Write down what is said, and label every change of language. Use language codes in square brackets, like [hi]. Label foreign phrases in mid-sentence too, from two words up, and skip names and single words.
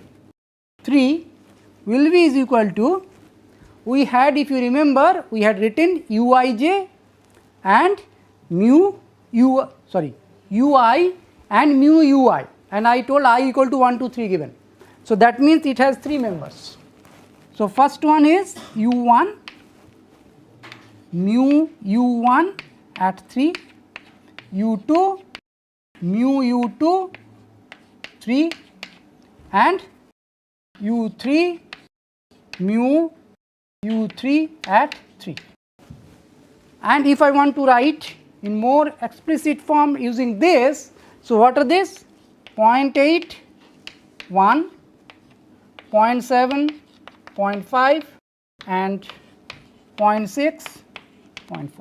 [en] 3 will be is equal to, we had, if you remember, we had written uij and mu ui and mu ui, and I told I equal to 1 to 3 given. So that means it has 3 members. So first one is u1 mu u1 at 3, u2 mu u2 3 and u3 mu u3 at 3. And if I want to write in more explicit form using this, so what are this? 0.8, 1, 0.7, 0.5 and 0.6, 0.4.